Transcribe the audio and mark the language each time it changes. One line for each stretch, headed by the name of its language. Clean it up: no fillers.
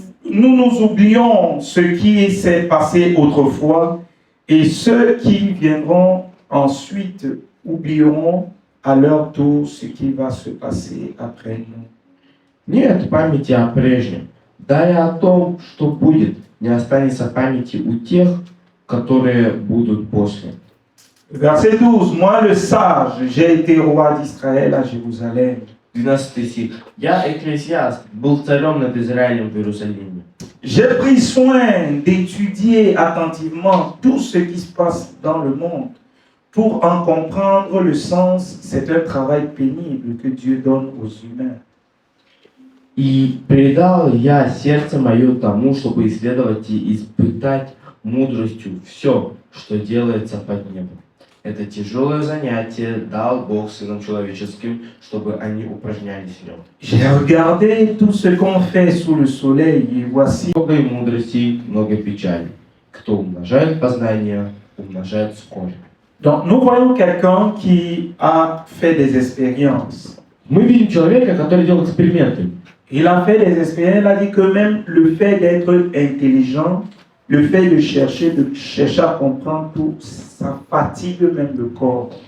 French: Nous nous oublions ce qui s'est passé autrefois et ceux qui viendront ensuite oublieront à leur tour ce qui va se passer après nous.
Russian: Нет памяти о прежнем. Да и о том, что будет, не останется памяти у тех, которые будут после.
French: Verset 12. Moi le sage, j'ai été roi d'Israël à Jérusalem.
Russian: 12 стих. Я, Экклесиаст, был царем над Израилем в Иерусалиме.
French: J'ai pris soin d'étudier attentivement tout ce qui se passe dans le monde. Pour en comprendre le sens, c'est un travail pénible que Dieu donne aux humains.
Russian: И предал я сердце мое тому, чтобы исследовать и испытать мудростью все, что делается под небом. Это тяжелое занятие дал Бог сынам человеческим, чтобы они упражнялись в нем.
French: J'ai regardé tout ce qu'on fait sous le soleil et voici.
Russian: Много и мудрости, много печали. Кто умножает познание, умножает скорбь.
French: Donc nous voyons quelqu'un qui a fait des expériences.
Russian: Мы видим человека, который делал эксперименты.
French: Il a fait des expériences, il a dit que même le fait d'être intelligent, le fait de chercher à comprendre tout, ça fatigue même le corps.